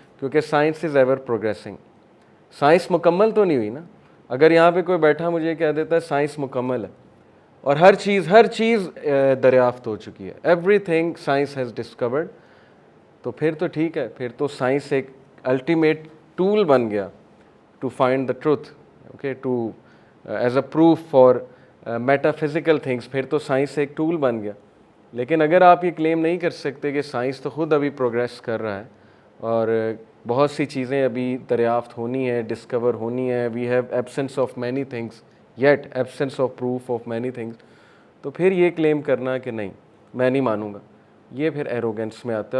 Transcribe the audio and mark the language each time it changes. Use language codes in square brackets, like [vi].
[ur] کیونکہ science is ever progressing. Science مکمل تو نہیں ہوئی نا. اگر یہاں پہ کوئی بیٹھا مجھے کہہ دیتا ہے سائنس مکمل ہے اور ہر چیز دریافت ہو چکی ہے، every thing science has discovered, تو پھر تو ٹھیک ہے، پھر تو سائنس ایک الٹیمیٹ ٹول بن گیا to find the truth. [en] Okay, to as a proof for metaphysical things. [ur] پھر تو سائنس ایک ٹول بن گیا. لیکن اگر آپ یہ کلیم نہیں کر سکتے کہ سائنس تو خود ابھی پروگریس کر رہا ہے اور بہت سی چیزیں ابھی دریافت ہونی ہے، ڈسکور ہونی ہے، we have absence of many things yet absence of proof of many things, تو پھر یہ کلیم کرنا کہ نہیں میں نہیں مانوں گا، یہ پھر ایروگنس میں آتا ہے.